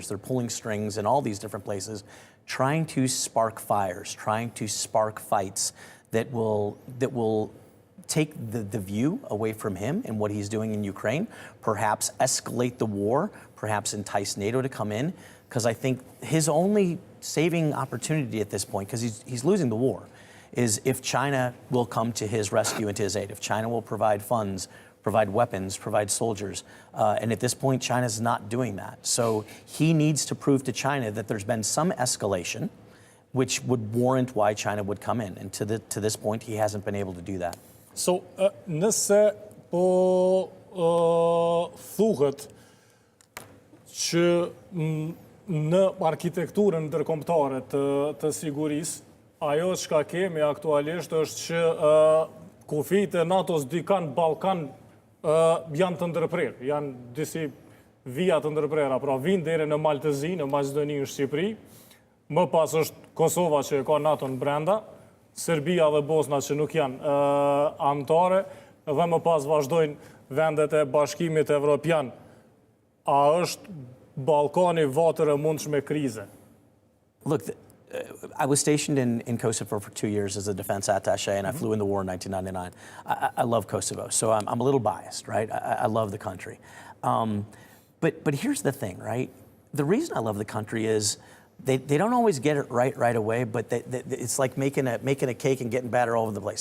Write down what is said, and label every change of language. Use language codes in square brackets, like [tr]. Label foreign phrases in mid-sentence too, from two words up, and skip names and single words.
[en] They're pulling strings in all these different places, trying to spark fires, trying to spark fights that will take the view away from him and what he's doing in Ukraine, perhaps escalate the war, perhaps entice NATO to come in, because I think his only saving opportunity at this point, because he's losing the war, is if China will come to his rescue and to his aid, if China will provide funds, provide weapons, provide soldiers. And at this point, China's not doing that. So he needs to prove to China that there's been some escalation, which would warrant why China would come in. And to this point, he hasn't been able to do that. So, [sq] nëse po thuhet që në arkitekturën ndërkombëtare të sigurisë, ajo çka kemi aktualisht është që kufijtë e NATO-s dy kanë Ballkan janë të ndërprerë, janë disi vija të ndërprera, pra vinë deri në Maltezi, në Maqedoni, në Shqipëri, më pas është Kosova që ka NATO-n brenda, Serbia dhe Bosna që nuk janë anëtare, dhe më pas vazhdojnë vendet e Bashkimit Evropian. A është Ballkani vatër e mundshme krize? [en] Look, I was stationed in Kosovo for 2 years as a defense attaché, and I flew in the war in 1999. I love Kosovo, so I'm a little biased, right? I love the country. But here's the thing, right? The reason I love the country is they don't always get it right away, but it's like making a cake and getting batter all over the place.